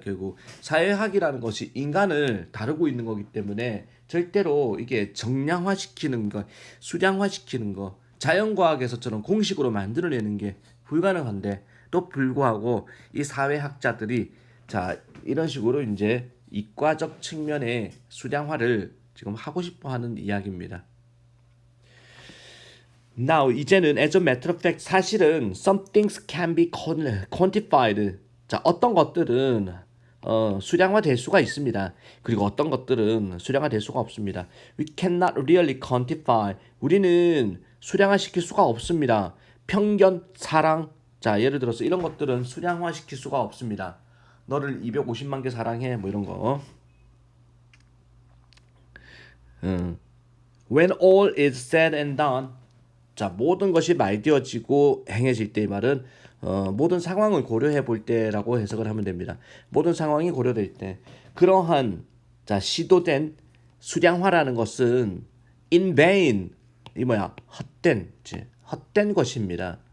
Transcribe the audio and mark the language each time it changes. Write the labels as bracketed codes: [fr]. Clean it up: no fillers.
[ko] 결국 사회학이라는 것이 인간을 다루고 있는 거기 때문에 절대로 이게 정량화시키는 거, 수량화시키는 거, 자연과학에서처럼 공식으로 만들어내는 게 불가능한데 또 불구하고 이 사회학자들이 자 이런 식으로 이제 이과적 측면의 수량화를 지금 하고 싶어 하는 이야기입니다. [en] Now [ko] 이제는 [en] as a matter of fact [ko] 사실은 [en] some things can be quantified. [ko] 자 어떤 것들은 수량화될 수가 있습니다. 그리고 어떤 것들은 수량화될 수가 없습니다. [en] We cannot really quantify. [ko] 우리는 수량화시킬 수가 없습니다. 편견, 사랑. 자 예를 들어서 이런 것들은 수량화시킬 수가 없습니다. 너를 250만 개 사랑해 뭐 이런 거. [en] When all is said and done. [ko] 자 모든 것이 말되어지고 행해질 때 이 말은 모든 상황을 고려해 볼 때라고 해석을 하면 됩니다. 모든 상황이 고려될 때 그러한 자 시도된 수량화라는 것은 [en] in vain [ko] 이 뭐야 헛된 것입니다.